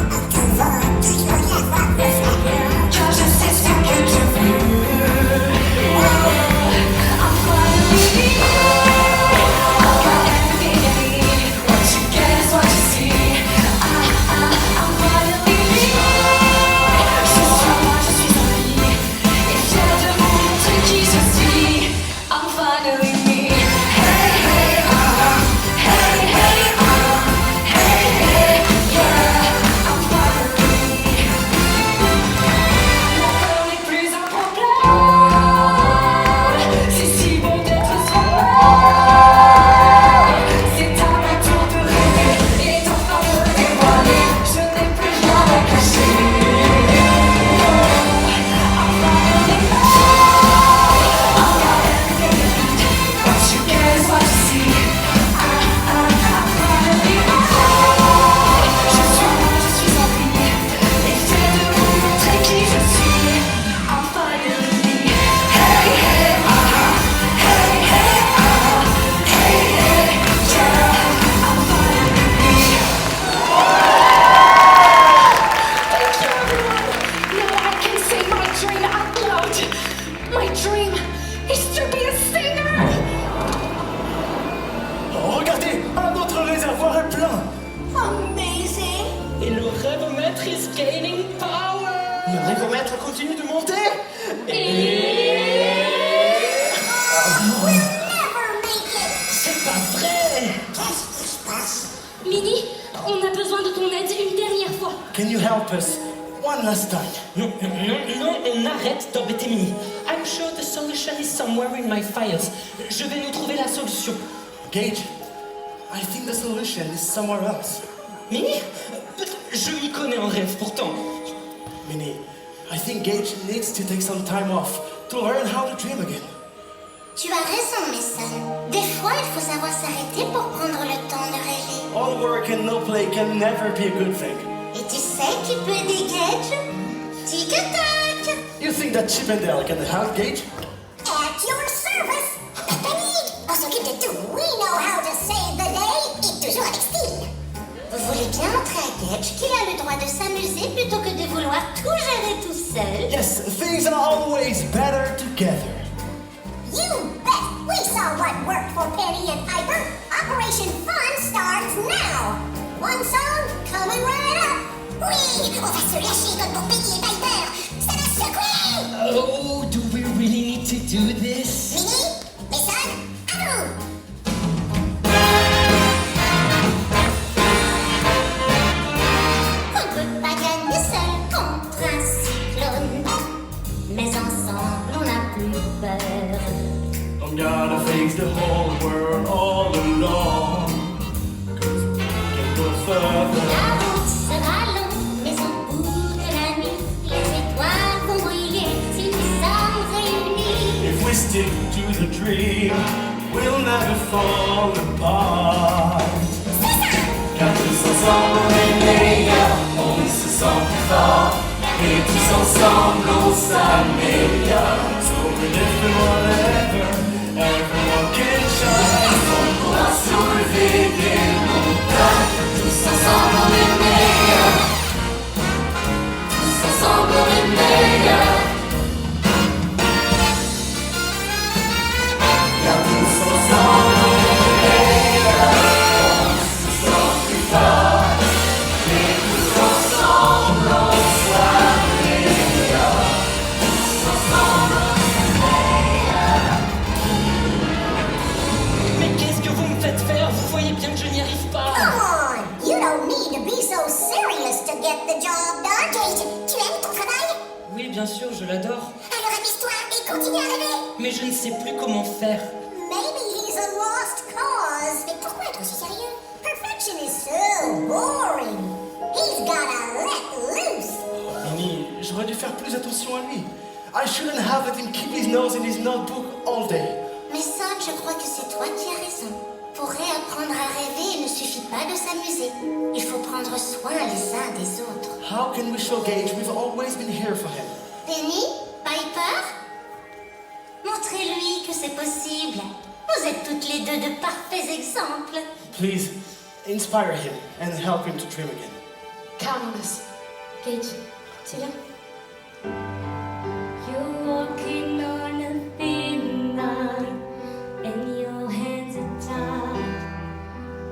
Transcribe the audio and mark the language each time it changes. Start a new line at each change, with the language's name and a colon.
French: Car je sais ce que je veux.
English: Oh, I'm finally me. I've got everything I need. What you get is what you see. I'm finally me.
French: Ce soir, moi je suis en vie. Et fière de vous montrer qui je suis.
English: I'm finally me. Hey, hey, hey, hey, hey, hey, yeah. I'm finally me.
French: Mon cœur n'est plus un problème. C'est si bon d'être soi-même. C'est à mon tour de rêver et d'enfin me dévoiler. Je n'ai plus rien à cacher.
English: I'm finally me. I've got everything you need. What you get is what you see. I'm finally me.
French: Je suis moi, je suis en vie. Et fière de vous montrer qui je suis.
English: I'm finally me. Hey, hey, hey, hey, hey, yeah. I'm finally me. Thank you, everyone. Now I can say my dream out loud. My dream is to be a singer.
French: Oh, regardez, un autre réservoir est plein.
English: Amazing!
French: Et le
English: rêvomètre is gaining power.
French: Le rêvomètre continue de monter.
English: Never make it!
French: C'est pas vrai. Qu'est-ce qui se passe? Midi, on a besoin de ton aide une dernière fois.
English: Can you help us? One last time.
French: Non, non, non, non, on arrête d'embêter Minnie.
English: I'm sure the solution is somewhere in my files.
French: Je vais nous trouver la solution.
English: Gage, I think the solution is somewhere else.
French: Minnie, je m'y connais en rêve pourtant.
English: Minnie, I think Gage needs to take some time off to learn how to dream again.
French: Tu as raison, Mason. Des fois, il faut savoir s'arrêter pour prendre le temps de rêver.
English: All work and no play can never be a good thing.
French: Et tu sais qui peut aider Gage? Tic-tac!
English: You think that Chip and Dale can help Gage? At your service!
French: Panique! On s'occupe de tout.
English: We know how to save the day.
French: Et toujours avec style. Vous voulez bien montrer à Gage qu'il a le droit de s'amuser plutôt que de vouloir tout gérer tout seul?
English: Yes, things are always better together. You bet! We saw what worked for Penny and Piper. Operation Fun starts now. One song coming right up.
French: Oui, on va se lâcher comme pour Penny et Piper. Ça va secouer!
English: Oh, do we really need to do this?
French: Minnie, Mason, à vous! On peut pas gagner seul contre un cyclone. Mais ensemble, on n'a plus peur.
English: I'm gonna face the whole world all alone. 'Cause we can go further.
French: La route sera longue, mais au bout de la nuit, les étoiles vont briller si nous sommes réunis.
English: If we stick to the dream, we'll never fall apart.
French: Car tous ensemble on est meilleurs, on se sent plus fort. Et tous ensemble on s'améliore.
English: So we're different whatever, everyone can shine.
French: On pourra soulever des montagnes. Tous ensemble on est meilleurs. Tous ensemble on est meilleurs. Car tous ensemble on est meilleurs. On se sent plus fort. Et tous ensemble on s'améliore. Tous ensemble on est meilleurs. Mais qu'est-ce que vous me faites faire? Vous voyez bien que je n'y arrive pas.
English: Come on! You don't need to be so serious to get the job done.
French: Gage, tu aimes ton travail? Oui, bien sûr, je l'adore. Alors amuse-toi et continue à rêver. Mais je ne sais plus comment faire.
English: Maybe he's a lost cause.
French: Mais pourquoi être aussi sérieux?
English: Perfection is so boring. He's gotta let loose.
French: Minnie, j'aurais dû faire plus attention à lui.
English: I shouldn't have let him keep his nose in his notebook all day.
French: Mais Son, je crois que c'est toi qui as raison. Pour réapprendre à rêver, il ne suffit pas de s'amuser. Il faut prendre soin les uns des autres.
English: How can we show Gage we've always been here for him? Penny? Piper?
French: Montrez-lui que c'est possible. Vous êtes toutes les deux de parfaits exemples.
English: Please, inspire him and help him to dream again. Count on us.
French: Gage, tu viens?
English: You're walking on a thin line, and your hands are tied.